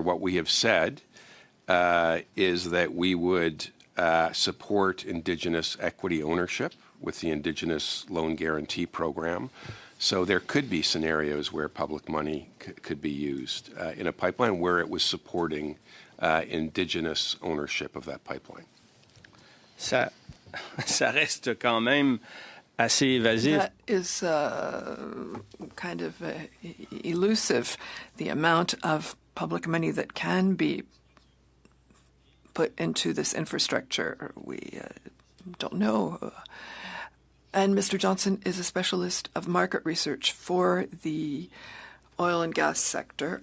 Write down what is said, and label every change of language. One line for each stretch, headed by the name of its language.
English: What we have said is that we would support Indigenous equity ownership with the Indigenous Loan Guarantee Program. So there could be scenarios where public money could be used in a pipeline where it was supporting Indigenous ownership of that pipeline.
French: Ça reste quand même assez évasif.
English: That is kind of elusive, the amount of public money that can be put into this infrastructure. We don't know. And Mr. Johnson is a specialist of market research for the oil and gas sector.